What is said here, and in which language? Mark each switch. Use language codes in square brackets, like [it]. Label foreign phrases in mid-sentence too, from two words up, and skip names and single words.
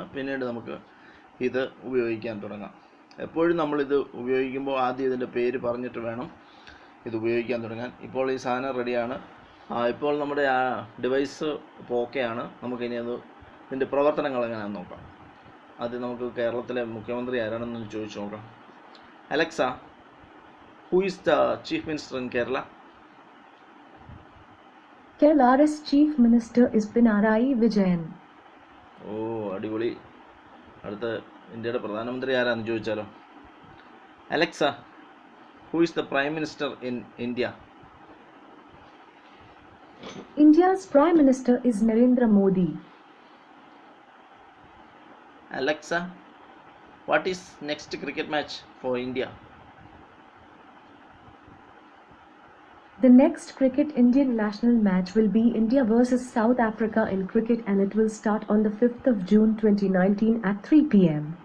[ml] പിന്നീട് നമുക്ക് ഇത് ഉപയോഗിക്കാൻ തുടങ്ങാം. എപ്പോഴും നമ്മളിത് ഉപയോഗിക്കുമ്പോൾ ആദ്യം ഇതിൻ്റെ പേര് പറഞ്ഞിട്ട് വേണം ഇത് ഉപയോഗിക്കാൻ തുടങ്ങാൻ. ഇപ്പോൾ ഈ സാധനം റെഡിയാണ്. ഇപ്പോൾ നമ്മുടെ ആ ഡിവൈസ് ഇപ്പോൾ ഓക്കെയാണ്. നമുക്കിനി ഇതിൻ്റെ പ്രവർത്തനങ്ങൾ എങ്ങനെയാണെന്ന് നോക്കാം. ആദ്യം നമുക്ക് കേരളത്തിലെ മുഖ്യമന്ത്രി ആരാണെന്ന് ചോദിച്ചു നോക്കാം. [en] അലക്സ, who is the chief minister in Kerala? Kerala's chief minister is Pinarayi Vijayan. [ml] ഓ, അടിപൊളി. അടുത്ത ഇന്ത്യയുടെ പ്രധാനമന്ത്രി ആരാന്ന് ചോദിച്ചാലോ. [en] അലക്സ, who is the prime minister in India? India's Prime Minister is Narendra Modi. Alexa, what is next cricket match for India? The next cricket Indian national match will be India versus South Africa in cricket, and it will start on the 5th of June 2019 at 3 p.m.